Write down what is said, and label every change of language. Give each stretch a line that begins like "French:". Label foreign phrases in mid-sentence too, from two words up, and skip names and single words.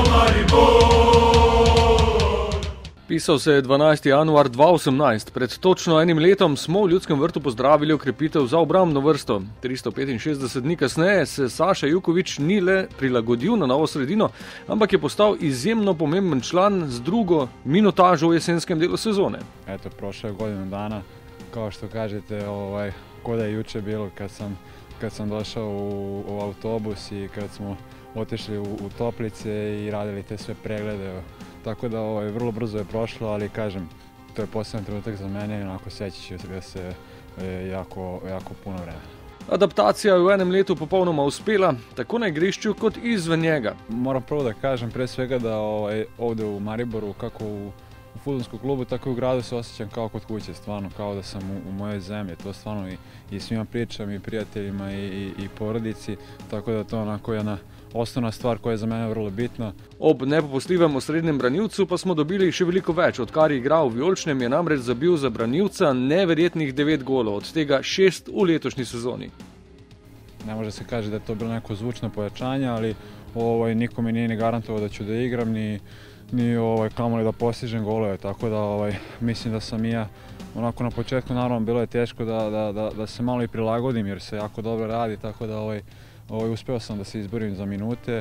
Slovenian: Pisal se je 12. januar 2018. Pred točno enim letom smo v Ljudskem vrtu pozdravili okrepitev za obrambno vrsto. 365 dni kasneje se Saša Juković ni le prilagodil na novo sredino, ampak je postal izjemno pomemben član z drugo minutažo v jesenskem delu sezone.
Bosnian: Eto, prošlo je godinu dana, kao što kažete, ko da je juče bilo kad sam došao u autobus i kad smo otišli u toplice i radili te sve preglede. Tako da vrlo brzo je prošlo, ali kažem, to je poseban trenutak za mene i onako sjećat ću ga se jako puno vremena.
Slovenian: Adaptacija je v enem letu popolnoma uspela, tako na igrišču kot izven njega.
Bosnian: Moram prvo da kažem pre svega da ovdje u Mariboru, kako u fudbalskom klubu, tako i u gradu se osjećam kao kod kuće, stvarno kao da sam u mojoj zemlji. To stvarno i svima pričam, i prijateljima i porodici, tako da to je onako jedna osnovna stvar koja je za mene vrlo bitna.
Slovenian: Ob nepopustljivem osrednjem branilcu pa smo dobili še veliko več. Odkar je igral v Vijoličnem, je namreč zabil za branilca neverjetnih 9 golov, od tega 6 v letošnji sezoni.
Bosnian: Ne može se kaže da je to bilo neko zvučno pojačanje, ali niko mi nije ni garantovao da ću da igram, ni kamoli da postižem golove, tako da mislim da sam i ja onako na početku, naravno bilo je teško da se malo i prilagodim jer se jako dobro radi, tako da uspeo sam da se izborim za minute.